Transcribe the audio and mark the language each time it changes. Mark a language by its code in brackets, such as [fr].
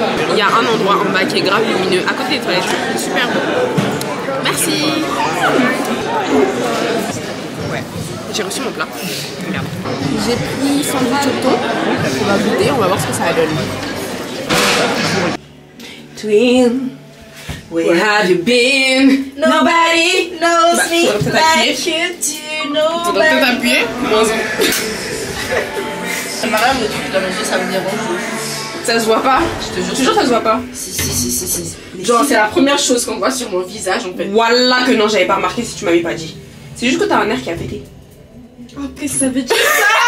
[fr] Il y a un endroit en bas qui est grave lumineux, à côté des toilettes. Super beau. Merci. Ouais. J'ai reçu mon plat. Regarde. J'ai pris sandwich au thon. On va goûter, on va voir ce que ça donne. [en] Twin, where have you been? Nobody knows me like you do. Nobody. [fr] Peut-être appuyer? Mariam, le truc de la manger, ça me dérange. Ça se voit pas? Je te jure, ça se voit pas. Si. Genre, c'est la première chose qu'on voit sur mon visage en fait. Voilà que non, j'avais pas remarqué si tu m'avais pas dit. C'est juste que t'as un air qui a pété. Oh, qu'est-ce que ça veut dire ça?